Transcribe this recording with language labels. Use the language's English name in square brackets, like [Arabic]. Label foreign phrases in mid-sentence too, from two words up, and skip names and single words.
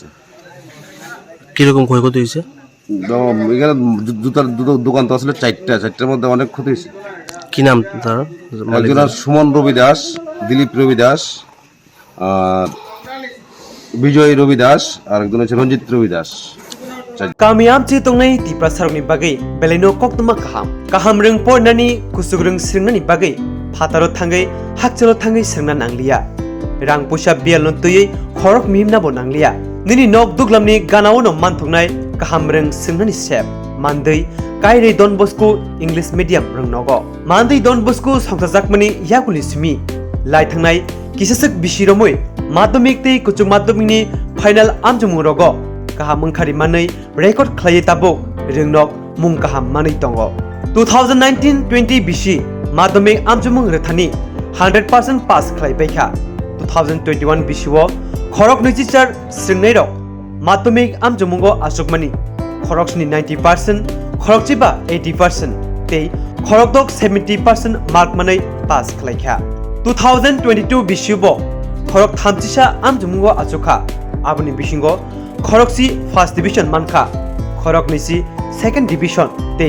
[Bangla] কিরকম ক্ষয়ক্ষতি হয়েছে এখানে জুতার দোকান তো আসলে 4টার মধ্যে অনেক ক্ষতি হয়েছে কি নাম তার একজন সুমন রবি দাস দিলীপ রবি দাস বিজয় রবি দাস আর একজন হচ্ছে রঞ্জিত রবি দাস [Kok Borok] Kamiam ci tongnai ti prasarni bagai beleno koktwma kaham rung pornani kusugrung sringnani bagai phataro thangai hakchalo thangai srngna nanglia rang pusa bialno tuyei khorok mimna bo nanglia nini nok duglamni ganao no manthungnai kaham rung sringnani sep mandei kairei don bosku [English] english medium [Kok Borok] rung nogo mandei don bosku songsajakmani yakuli simi lai thangnai kisasek bisiromoi madhyamik tei kuchuk madhyamikni final amjumung rogo kaham mungkhari manai record khlai tabo ringnok mung kaham manai tongo 2019-20 BC madhyamik amjumung rethani 100% पास खालायबायखा 2021 बिसुआव खरक नैजिचार स्रिंनाय रक माध्यमिक आमजमुंगो आसुकमानि खरकसनि 90% खरकचिबा 80% ते खरकदक 70% मार्क मानै पास खालायखा 2022 बिसुआव खरक थामथिसा आमजमुंगो आसुखा आबुनि बिसिंगो खरकसि [English] first division [Kok Borok] मानखा खरक नैसि [English] second division [Kok Borok] ते